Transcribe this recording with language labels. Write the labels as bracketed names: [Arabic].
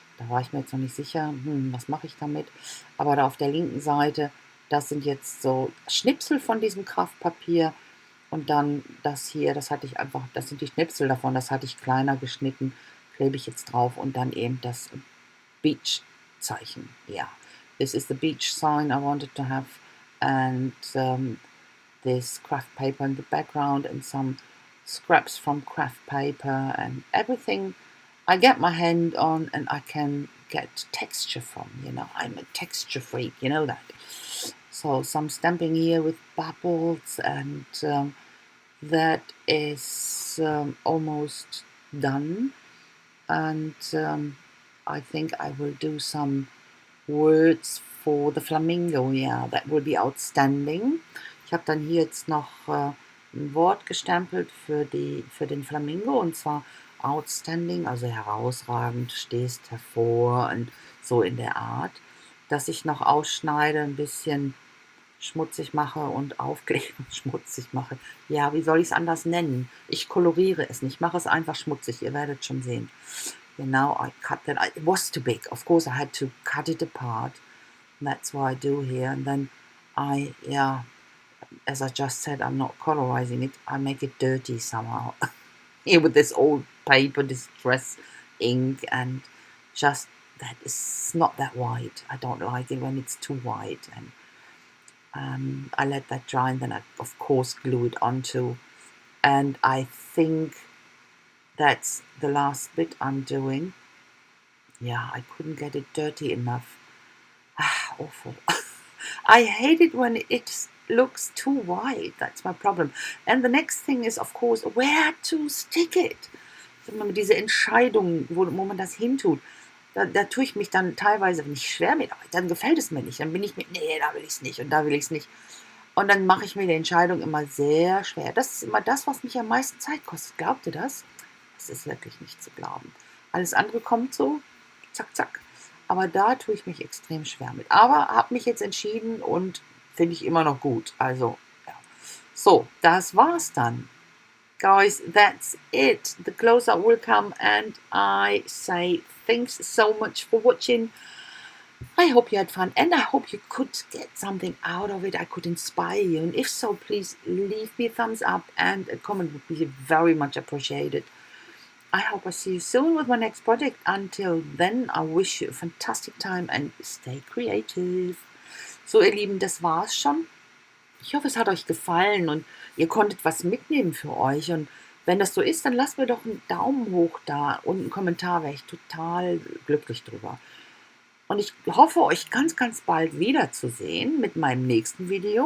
[German] Da war ich mir jetzt noch nicht sicher, was mache ich damit. Aber da auf der linken Seite, das sind jetzt so Schnipsel von diesem Kraftpapier. Und dann das hier, das sind die Schnipsel davon, das hatte ich kleiner geschnitten, klebe ich jetzt drauf. Und dann eben das Beach-Zeichen. [English] Ja, this is the beach sign I wanted to have. And this craft paper in the background and some scraps from craft paper and everything I get my hand on and I can get texture from, I'm a texture freak, you know that. So some stamping here with bubbles and that is almost done. And I think I will do some words for the flamingo, that will be outstanding. [German] Ich habe dann hier jetzt noch ein Wort gestempelt für den Flamingo und zwar outstanding, also herausragend, stehst hervor und so in der Art, dass ich noch ausschneide, ein bisschen schmutzig mache und aufkleben, schmutzig mache. Ja, wie soll ich es anders nennen? Ich koloriere es nicht, mache es einfach schmutzig, ihr werdet schon sehen. [English] Now I cut that. It was too big. Of course, I had to cut it apart. And that's what I do here. And then as I just said, I'm not colorizing it. I make it dirty somehow. Here with this old paper, distress ink, and just that is not that white. I don't like it when it's too white. And I let that dry, and then I, of course, glue it onto. And I think that's the last bit I'm doing. Yeah, I couldn't get it dirty enough. Awful. I hate it when it looks too white. That's my problem. And the next thing is, of course, where to stick it. [German] Diese Entscheidung, wo man das hintut, da tue ich mich dann teilweise nicht schwer mit, aber dann gefällt es mir nicht. Dann bin ich nee, da will ich es nicht und da will ich es nicht. Und dann mache ich mir die Entscheidung immer sehr schwer. Das ist immer das, was mich am meisten Zeit kostet. Glaubt ihr das? Das ist wirklich nicht zu glauben. Alles andere kommt so, zack, zack. Aber da tue ich mich extrem schwer mit. Aber habe mich jetzt entschieden und finde ich immer noch gut. Also, ja. So, das war's dann. [English] Guys, that's it. The close-up will come and I say thanks so much for watching. I hope you had fun and I hope you could get something out of it. I could inspire you. And if so, please leave me a thumbs up and a comment would be very much appreciated. I hope I see you soon with my next project. Until then, I wish you a fantastic time and stay creative. [German] So, ihr Lieben, das war's schon. Ich hoffe, es hat euch gefallen und ihr konntet was mitnehmen für euch. Und wenn das so ist, dann lasst mir doch einen Daumen hoch da und einen Kommentar, wäre ich total glücklich drüber. Und ich hoffe, euch ganz, ganz bald wiederzusehen mit meinem nächsten Video.